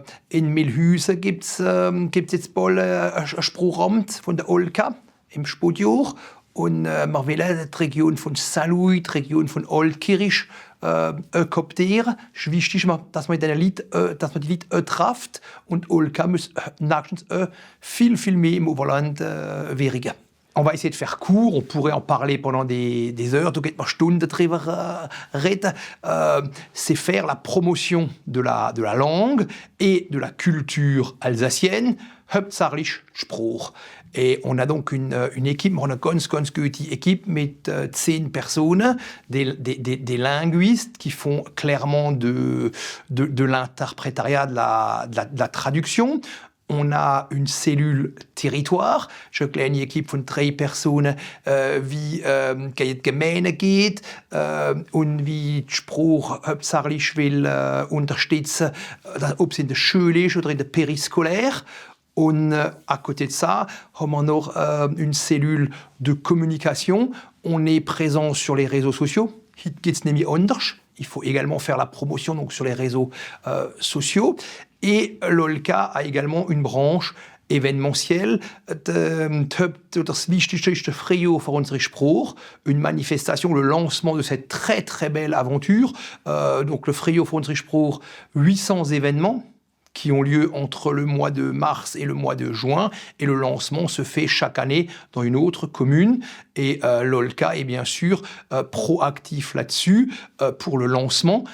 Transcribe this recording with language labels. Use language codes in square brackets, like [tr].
[de] In Milhüsen gibt es jetzt bald ein Sprachamt von der OLCA im Spätjahr. Und wir wollen die Region von Saint-Louis, die Region von Altkirch kooptieren. Es ist wichtig, dass man die Leute trifft. Und OLCA muss nächstens viel mehr im Oberland wirken. [fr] On va essayer de faire court, on pourrait en parler pendant des heures, [de] du geht man Stunden drüber reden. [fr] C'est faire la promotion de la langue et de la culture alsacienne, [de] hauptsächlich Spruch. [fr] Et on a donc une équipe, on a une [de] ganz gute [fr] équipe mit 10 personnes, des linguistes qui font clairement de l'interprétariat, de la traduction. On a une cellule territoire. [de] Je habe eine Equipe von 3 Personen, wie die Gemeinde geht und wie die Sprache hauptsächlich will unterstützen, ob es in der Schule ist oder in der périscolaire. [fr] Und à côté de ça, on a noch une cellule de communication. On est présent sur les réseaux sociaux. [de] Hier geht es nämlich anders. [fr] Il faut également faire la promotion donc, sur les réseaux sociaux. Et l'OLCA a également une branche événementielle. [de] Das Wichtigste ist der Frühjahr für unsere Sprache, [fr] une manifestation, le lancement de cette très belle aventure. Donc le Frühjahr für unsere Sprache, 800 événements qui ont lieu entre le mois de mars et le mois de juin. Et le lancement se fait chaque année dans une autre commune. Et l'OLCA est bien sûr proactif là-dessus pour le lancement.